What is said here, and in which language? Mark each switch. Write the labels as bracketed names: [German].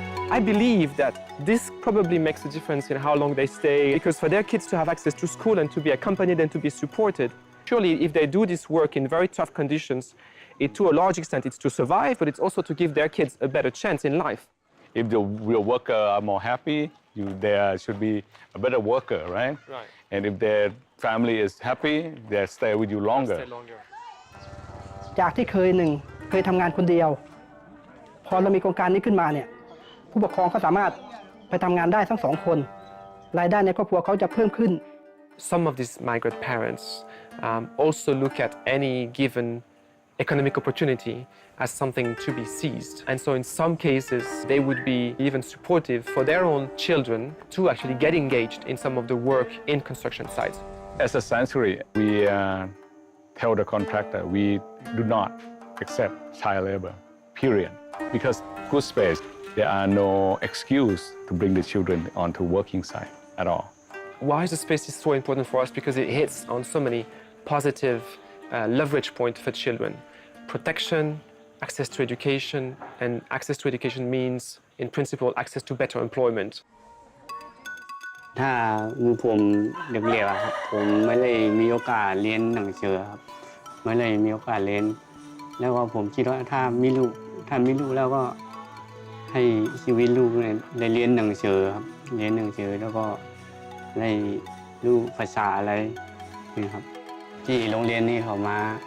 [English] I believe that this probably makes a difference in how long they stay, because for their kids to have access to school and to be accompanied and to be supported, surely if they do this work in very tough conditions, to a large extent it's to survive, but it's also to give their kids a better chance in life. If the real worker are more happy, there should be a better worker, right? Right. And if their family is happy, they stay with you longer. [Thai] จากที่เคยทำงานคนเดียวพอเรามีโครงการนี้ขึ้นมาเนี่ยผู้ปกครองเขาสามารถไปทำงานได้ทั้ง2 คนรายได้ในครอบครัวเขาจะเพิ่มขึ้น [English] Some of these migrant parents also look at any given economic opportunity as something to be seized. And so in some cases, they would be even supportive for their own children to actually get engaged in some of the work in construction sites. As a sanctuary, we tell the contractor we do not accept child labor, period. Because good space, there are no excuse to bring the children onto working site at all. Why the space is so important for us? Because it hits on so many positive leverage points for children. Protection, access to education, and access to education means, in principle, access to better employment. [Thai] ถ้าผมเด็กๆครับผมไม่ได้มีโอกาสเรียนหนังสือครับไม่ได้มีโอกาสเรียนแล้วก็ผมคิดว่าถ้ามีลูกแล้วก็ให้ชีวิตลูกได้เรียนหนังสือครับเรียนหนังสือแล้วก็ได้รู้ภาษาอะไรนะครับที่โรงเรียนนี้เขามา